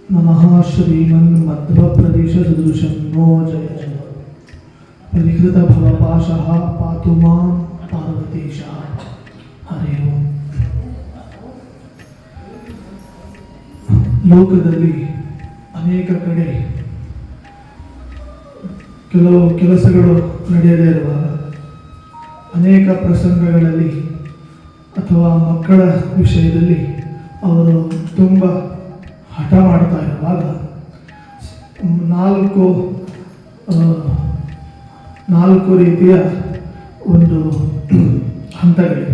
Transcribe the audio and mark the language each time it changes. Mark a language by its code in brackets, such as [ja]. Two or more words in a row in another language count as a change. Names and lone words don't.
[sa] नमः श्रीमन्मध्वप्रदेशसदृशं नो जय जय परिहृतभवपाशः पातु मां पार्वतीशः हरि ओಂ. [kn] ಲೋಕದಲ್ಲಿ ಅನೇಕ ಕಡೆ ಕೆಲವು ಕೆಲಸಗಳು ನಡೆಯದೇ ಇರುವಾಗ, ಅನೇಕ ಪ್ರಸಂಗಗಳಲ್ಲಿ ಅಥವಾ ಮಕ್ಕಳ ವಿಷಯದಲ್ಲಿ ಅವರು ತುಂಬ ಹಠ ಮಾಡ್ತಾ ಇರುವಾಗ ನಾಲ್ಕು ರೀತಿಯ ಒಂದು ಹಂತಗಳಿವೆ.